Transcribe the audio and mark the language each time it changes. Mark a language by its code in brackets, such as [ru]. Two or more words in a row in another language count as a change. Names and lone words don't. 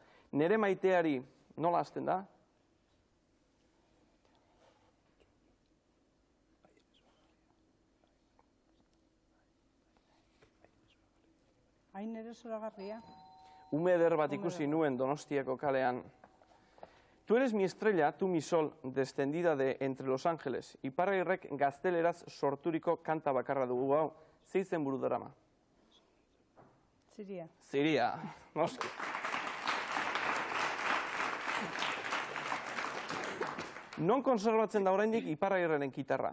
[eu] Nere maiteari nola hasten da? Hain ere zoragarria. Ume eder bat ikusi nuen Donostiako kalean. [es] Tu eres mi estrella, tu mi sol, descendida de entre Los Ángeles. [eu] Iparragirrek gazteleraz sorturiko kanta bakarra dugu hau. Ze izenburu darama? Ziria. Ziria, noski. Non konserbatzen da oraindik Iparragirreren gitarra?